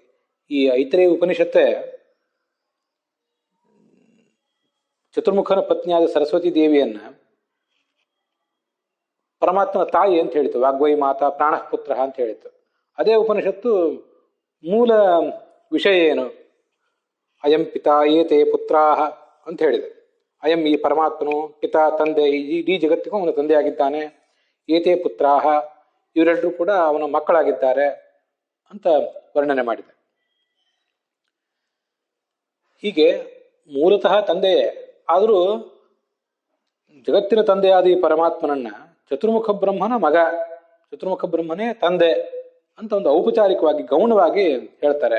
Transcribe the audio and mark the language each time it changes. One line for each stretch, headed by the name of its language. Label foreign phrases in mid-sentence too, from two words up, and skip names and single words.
Kannada: ಈ ಐತರೇಯ ಉಪನಿಷತ್ತೇ ಚತುರ್ಮುಖನ ಪತ್ನಿಯಾದ ಸರಸ್ವತಿ ದೇವಿಯನ್ನ ಪರಮಾತ್ಮನ ತಾಯಿ ಅಂತ ಹೇಳಿತು,
Sanskrit: ವಾಗ್ವೈ ಮಾತಾ ಪ್ರಾಣಃ ಪುತ್ರ
Kannada: ಅಂತ ಹೇಳಿತು. ಅದೇ ಉಪನಿಷತ್ತು ಮೂಲ ವಿಷಯ ಏನು?
Sanskrit: ಅಯಂ ಪಿತಾ ಏತೆ ಪುತ್ರಾಹ
Kannada: ಅಂತ ಹೇಳಿದೆ. ಅಯಂ ಈ ಪರಮಾತ್ಮನು, ಪಿತಾ ತಂದೆ, ಇಡೀ ಜಗತ್ತಿಗೂ ಅವನ ತಂದೆಯಾಗಿದ್ದಾನೆ.
Sanskrit: ಏತೆ ಪುತ್ರಾಹ
Kannada: ಇವರೆಲ್ಲರೂ ಕೂಡ ಅವನ ಮಕ್ಕಳಾಗಿದ್ದಾರೆ ಅಂತ ವರ್ಣನೆ ಮಾಡಿದೆ. ಹೀಗೆ ಮೂಲತಃ ತಂದೆಯೇ ಆದರೂ ಜಗತ್ತಿನ ತಂದೆಯಾದ ಈ ಪರಮಾತ್ಮನನ್ನ ಚತುರ್ಮುಖ ಬ್ರಹ್ಮನ ಮಗ, ಚತುರ್ಮುಖ ಬ್ರಹ್ಮನೇ ತಂದೆ ಅಂತ ಒಂದು ಔಪಚಾರಿಕವಾಗಿ ಗೌಣವಾಗಿ ಹೇಳ್ತಾರೆ.